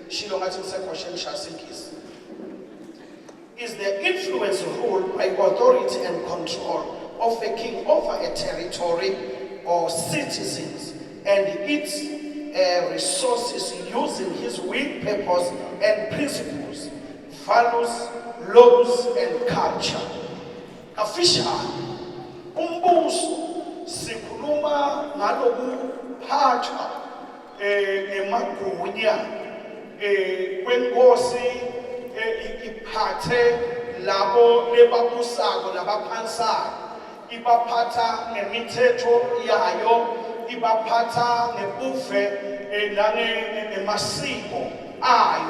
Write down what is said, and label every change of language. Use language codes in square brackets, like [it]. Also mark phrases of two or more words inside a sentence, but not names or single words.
[en] Is the influence ruled by authority and control of a king over a territory or citizens and its resources, using his will, purpose, and principles, values, laws, and culture. Official, [ss] umbuso sikhuluma ngalokuphathwa emagunya kwenkosi iphathe labo lebabusako labaphansayo, ibaphatha ngemithetho yayo, ibaphatha ngebuve nemasiko ayo.